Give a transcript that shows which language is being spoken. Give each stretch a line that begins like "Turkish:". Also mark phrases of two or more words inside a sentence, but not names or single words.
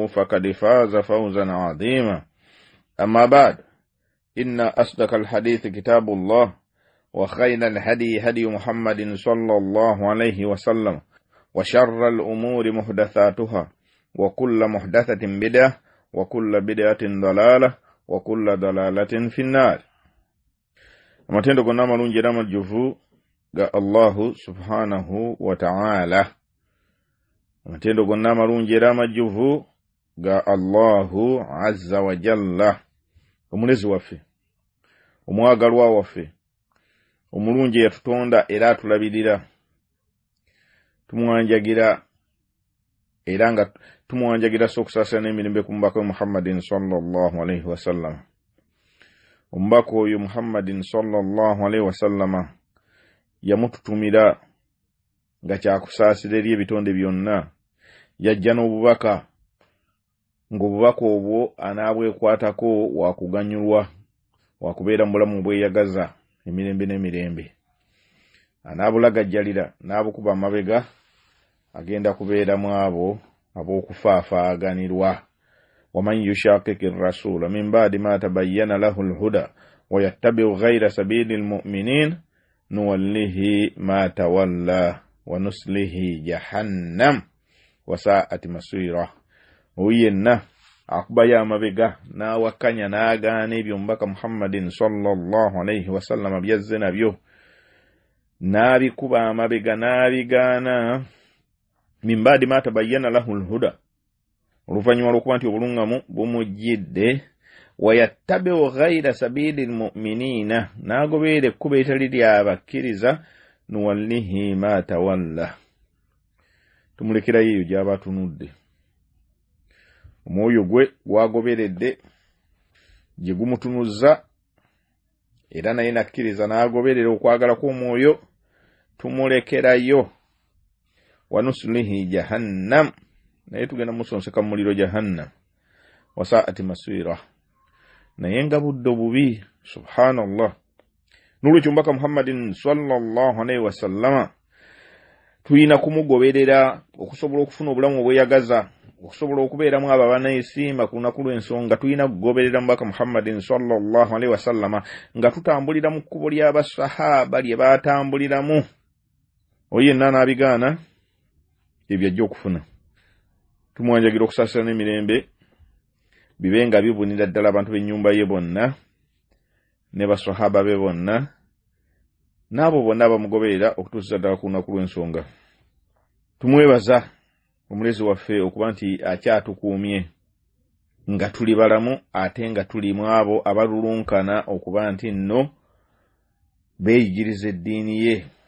Arabic: فقد فاز فوزا عظيما أما بعد إن أصدق الحديث كتاب الله وخير الهدي هدي محمد صلى الله عليه وسلم وشر الأمور محدثاتها وكل محدثة بدعة وكل بدعة ضلالة وكل ضلالة في النار
Ganda: amatendo gonna malungi era amajjuvu ga
Arabic: الله سبحانه وتعالى
Ganda: amatendo gonna malungi era amajjuvu ga
Arabic: الله عز وجل
Ganda: omulezi waffe omwagalwa waffe omulungi yatutonda era atulabirira tumwanjagira era nga tumwanjagira sokusasa n'emirembe ku mubaka Muhammadin
Arabic: صلى الله عليه وسلم
Ganda: omubaka oyo Muhammadin
Arabic: صلى الله عليه وسلم
Ganda: yamututumira nga kyakusaasira eri ebitonde byonna yajja n'obubaka ng'obubaka obwo anaabwekwatako wakuganyulwa wakubeera mu bulamu bweyagaza emirembe n'emirembe anaabulagajjalira n'abukuba amabega agenda kubeeramu abo ab'okufaafaganirwa
Arabic: ومن يشاقق الرسول من بعد ما تبين له الهدى ويتبع غير سبيل المؤمنين نوله ما تولى ونصله جهنم وساءت مصيرا
Ganda: oyenna akubaya amabega n'awakanya n'agaana ebyo mubaka Muhammadin
Arabic: صلى الله عليه وسلم
Ganda: byazze nabyo n'abikuba amabega n'abigaana
Arabic: من بعد ما تبين له الهدى
Ganda: oluvannyuma lw'okuba nti obulungamu bumujjidde
Arabic: ويتبع غير سبيل المؤمنين
Ganda: n'agoberera ekkubo etali ly'abakkiriza
Arabic: نوله ما تولى
Ganda: tumulekerayo eyo gy'aba atunudde omwoyo gwe gwagoberedde gye gumutunuzza era naye nakkiriza n'agoberera okwagala kw'omwoyo tumulekerayo
Arabic: ونصله جهنم
Ganda: naye tugenda musonseka mu muliro jahannam
Arabic: وساءت مصيرا
Ganda: naye nga budde obubi subhanallah n'olwekyo mbaka Muhammadin sallallahu
Arabic: عليه وسلم
Ganda: tuyina kumugoberera okusobola okufuna obulamu obweyagaza okusobola okubeeramu abo abaneesiima ku lunaku lw'ensonga tuyina kugoberera mbaka Muhammadin
Arabic: صلى الله عليه وسلم
Ganda: nga tutambulira mu kkubo ly'abasahaba lye baatambuliramu oyo yenna n'abigaana ebyo ajja okufuna tumwanjagira okusaasira n'emirembe bibe nga bibunira ddala abantu b'ennyumba ye bonna ne basahaba be bonna n'abo bonna abamugoberera okutuusiza ddala ku lunaku lw'ensonga tumwebaza omulezi waffe okuba nti akyatukuumye nga tuli balamu ate nga tulimu abo abalulunkana okuba nti nno beeyigiriza eddiini ye